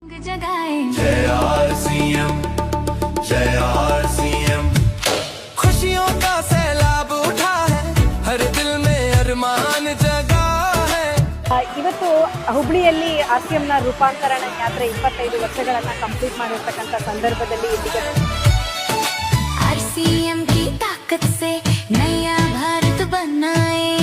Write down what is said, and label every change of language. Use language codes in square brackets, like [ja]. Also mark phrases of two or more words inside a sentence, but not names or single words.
[hi] जय आरसीएम, जय आरसीएम। खुशियों का सैलाब उठा है, हर दिल में अरमान जगा है। [kn] ಇವತ್ತು ಹುಬ್ಳಿಯಲ್ಲಿ ಆರ್ಸಿಎಂನ ರೂಪಾಂತರಣ ಯಾತ್ರೆ 25 ವರ್ಷಗಳನ್ನ ಕಂಪ್ಲೀಟ್ ಮಾಡಿರ್ತಕ್ಕಂಥ ಸಂದರ್ಭದಲ್ಲಿ ಇಲ್ಲಿಗೆ [hi] आरसीएम की ताकत से नया भारत बनाए